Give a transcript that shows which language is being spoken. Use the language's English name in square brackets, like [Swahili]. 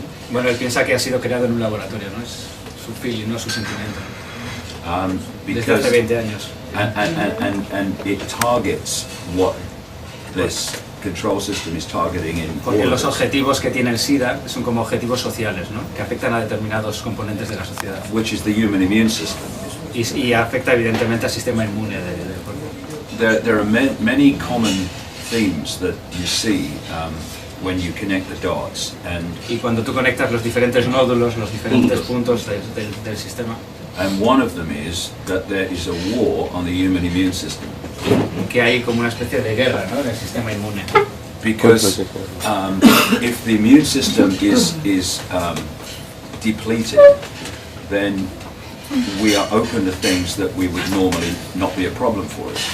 [Spanish] Bueno, él piensa que ha sido creado en un laboratorio, ¿no? Es su feeling, no su sentimiento. Desde hace 20 años. [English] And it targets what this control system is targeting in. [Spanish] Porque los objetivos que tiene el SIDA son como objetivos sociales, ¿no? Que afectan a determinados componentes de la sociedad. [English] Which is the human immune system. [Spanish] Y afecta evidentemente al sistema inmune del cuerpo. [English] There are many common themes that you see when you connect the dots. [Spanish] Y cuando tú conectas los diferentes nódulos, los diferentes puntos del sistema. [English] And one of them is that there is a war on the human immune system. [Spanish] Que hay como una especie de guerra, ¿no? En el sistema inmune. [English] Because if the immune system is depleted, then we are open to things that we would normally not be a problem for us.